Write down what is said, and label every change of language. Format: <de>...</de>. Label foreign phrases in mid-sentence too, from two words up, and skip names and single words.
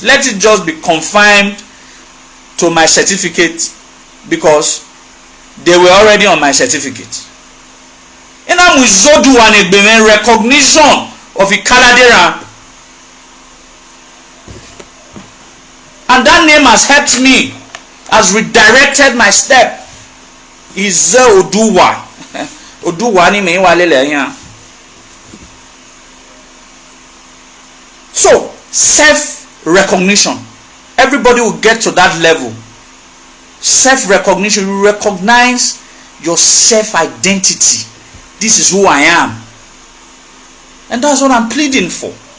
<en>Let it just be confined to my certificate, because they were already on my certificate. And I'm with Izoduwa and Egbaen recognition of Ikaladera. And that name has helped me, has redirected my step.</en> <bin>Izoduwa. Oduwa ni me walele yan.</bin> <en>So, self-recognition. Everybody will get to that level. Self-recognition. You recognize your self-identity. This is who I am. And that's what I'm pleading for.</en>